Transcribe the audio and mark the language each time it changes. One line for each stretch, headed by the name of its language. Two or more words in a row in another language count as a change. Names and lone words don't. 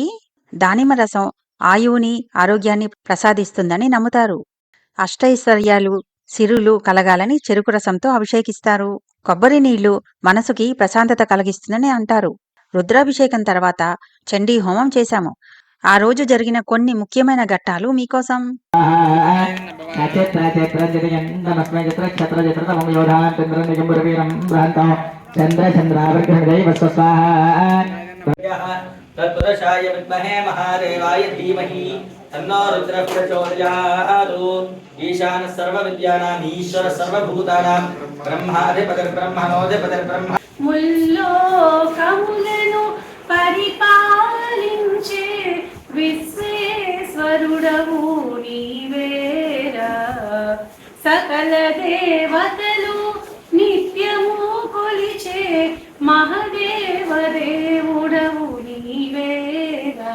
Telugu: దానిమ్మ రసం ఆయువుని, ఆరోగ్యాన్ని ప్రసాదిస్తుందని నమ్ముతారు. అష్టైశ్వర్యాలు, సిరులు కలగాలని చెరుకు రసంతో అభిషేకిస్తారు. కొబ్బరి నీళ్లు మనసుకి ప్రశాంతత కలిగిస్తుందని అంటారు. రుద్రాభిషేకం తర్వాత చండీ హోమం చేశాము. ఆ రోజు జరిగిన కొన్ని ముఖ్యమైన ఘట్టాలు మీకోసం.
Sanskrit: तत्पुरुषाय विद्महे महादेवाय धीमहि तन्नो रुद्रः प्रचोदयात्। ईशानः सर्वविद्यानाम् ईश्वरः सर्वभूतानां ब्रह्माधिपतिर्ब्रह्मणोऽधिपतिर्ब्रह्म
Telugu: ముల్లోకములను పరిపాలించే విశ్వేశ్వరుడవు నీవేరా. సకల దేవతలు నిత్యము కొలిచే మహదేవదేవుడవు నీవేరా.